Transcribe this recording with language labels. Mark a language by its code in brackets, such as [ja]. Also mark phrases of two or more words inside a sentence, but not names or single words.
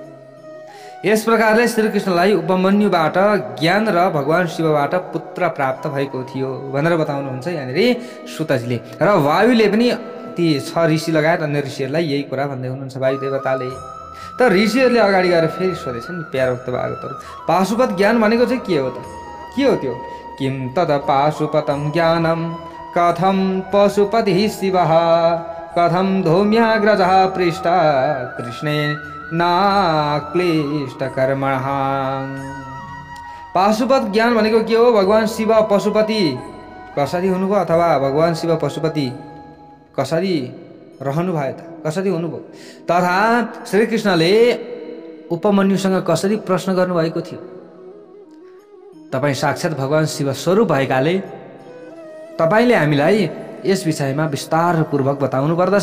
[ne] यस प्रकारले श्रीकृष्णलाई उपमन्युबाट ज्ञान र भगवान शिवबाट पुत्र प्राप्त भएको थियो भनेर बताउनुहुन्छ यहाँनिर सुतजीले। र वायुले पनि ती 6 ऋषि लगायत अन्य ऋषिहरूलाई यही कुरा भन्दै हुनुहुन्छ वायु देवताले। त ऋषिहरूले अगाडि गएर फेरि सोधेछन् प्यारो भक्त भागवतहरू, पाशुपत ज्ञान भनेको चाहिँ के हो त? के हो त्यो? [sa] किम तद पाशुपतम ज्ञानम कथम पशुपति शिवः कथम धौम्याग्रजः पृष्ठ कृष्णे नाक्लिष्ट कर्मणः। [ne] पाशुपत ज्ञान भनेको के हो? भगवान शिव पशुपति कसरी हुनुभयो, अथवा भगवान शिव पशुपति कसरी रहनुभयो त? कसरी हुनुभयो? तथा श्रीकृष्णले उपमन्युसँग कसरी प्रश्न गर्नुभएको थियो? तपाईँ साक्षात् भगवान शिव स्वरूप भएकाले तपाईँले हामीलाई यस विषयमा विस्तारपूर्वक बताउनु पर्दछ।